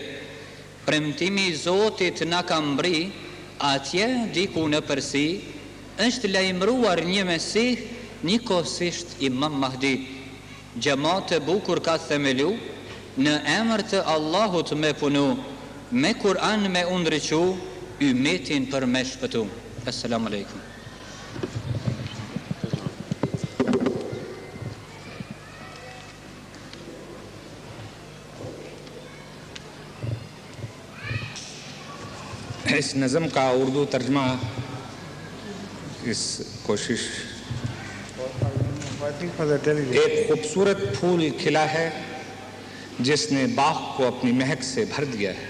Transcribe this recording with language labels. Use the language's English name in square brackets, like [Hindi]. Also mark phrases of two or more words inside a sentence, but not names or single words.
[Albanian] Premtimi I Zotit na ka mbri, atje diku në përsi, është lajmëruar një Mesih, njëkohësisht Imam Mahdi. Gjamat e bukur ka themelu, në emër të Allahut me punu, me Kur'an me undriqu, ymetin për me shpëtu. [Arabic] السلام عليكم. [Urdu] اس نظم کا اردو ترجمہ اس کوشش ایک خوبصورت پھول کھلا ہے جس نے باغ کو اپنی مہک سے بھر دیا ہے.